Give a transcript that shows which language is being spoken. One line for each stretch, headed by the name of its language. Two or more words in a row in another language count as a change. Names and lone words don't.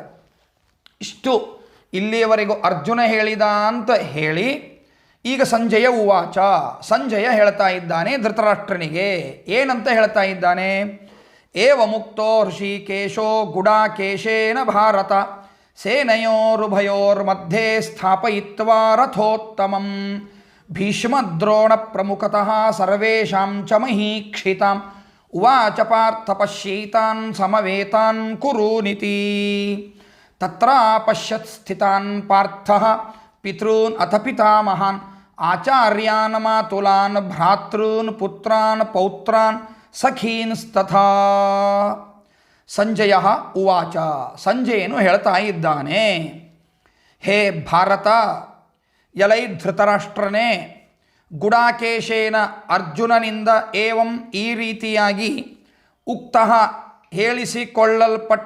Kannada: ಇಷ್ಟು ಇಲ್ಲಿಯವರೆಗೂ ಅರ್ಜುನ ಹೇಳಿದ ಅಂತ ಹೇಳಿ ಈಗ ಸಂಜಯ ಉವಾಚ, ಸಂಜಯ ಹೇಳ್ತಾ ಇದ್ದಾನೆ ಧೃತರಾಷ್ಟ್ರನಿಗೆ. ಏನಂತ ಹೇಳ್ತಾ ಇದ್ದಾನೆ?
Sanskrit: ಏವ ಮುಕ್ತೋ ಋಷಿಕೇಶೋ ಗುಡಾಕೇಶೇನ ಭಾರತ ಸೇನಯೋರುಭಯೋರ್ಮಧ್ಯೆ ಸ್ಥಾಪಯಿತ್ವಾ ರಥೋತ್ತಮಂ ಭೀಷ್ಮದ್ರೋಣ ಪ್ರಮುಖತಃ ಸರ್ವೇಷಾಂ ಚ ಮಹೀಕ್ಷಿತಾಂ ಉವಾಚ ಪಾರ್ಥ ಪಶ್ಯೈತಾನ್ ಸಮವೇತಾನ್ ಕುರೂನಿತಿ ತತ್ರ ಪಶ್ಯತ್ ಸ್ಥಿತಾನ್ ಪಾರ್ಥಃ ಪಿತॄನ್ ಅಥ ಪಿತಾಮಹಾನ್ ಆಚಾರ್ಯಾನ್ ಮಾತುಲಾನ್ ಭ್ರಾತॄನ್ ಪುತ್ರಾನ್ ಪೌತ್ರಾನ್ ಸಖೀನ್ಸ್ತಥಾ.
Kannada: ಸಂಜಯ ಉವಾಚ, ಸಂಜಯನು ಹೇಳ್ತಾ ಇದ್ದಾನೆ, ಹೇ ಭಾರತ, ಎಲೈ ಧೃತರಾಷ್ಟ್ರನೇ, ಗುಡಾಕೇಶೇನ ಅರ್ಜುನನಿಂದ ಏವಂ ಈ ರೀತಿಯಾಗಿ ಉಕ್ತಃ ಹೇಳಿಸಿಕೊಳ್ಳಲ್ಪಟ್ಟ